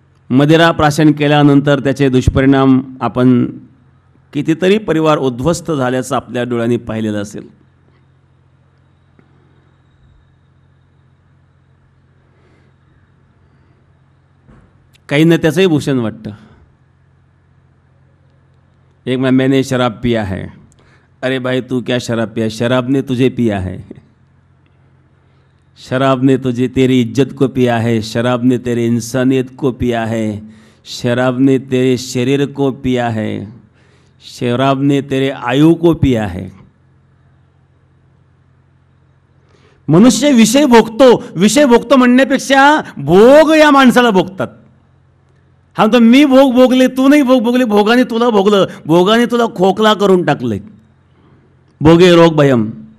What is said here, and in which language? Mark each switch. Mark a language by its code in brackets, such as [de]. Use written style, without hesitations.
[mr] मदिरा प्राशन केल्यानंतर त्याचे दुष्परिणाम आपण कितीतरी परिवार उद्ध्वस्त झाल्याचं आपल्या डोळ्यांनी पाहिलेलं असेल. काहींना त्याचंही भूषण वाटतं. [hi] एक मैंने शराब पिया है. अरे भाई तू क्या शराब पिया, शराब ने तुझे पिया है. शराब ने तुझे तेरी इज्जत को पिया है, शराब ने तेरे इंसानियत को पिया है, शराब ने तेरे शरीर को पिया है, शराब ने तेरे आयु को पिया है. [mr] मनुष्य विषय भोगतो म्हणण्यापेक्षा भोग या माणसाला भोगतात. हा तर मी भोगले, तू नाही भोगले, भोगाने तुला भोगलं, भोगाने तुला खोकला करून टाकले. [sa] भोगे रोग भयम.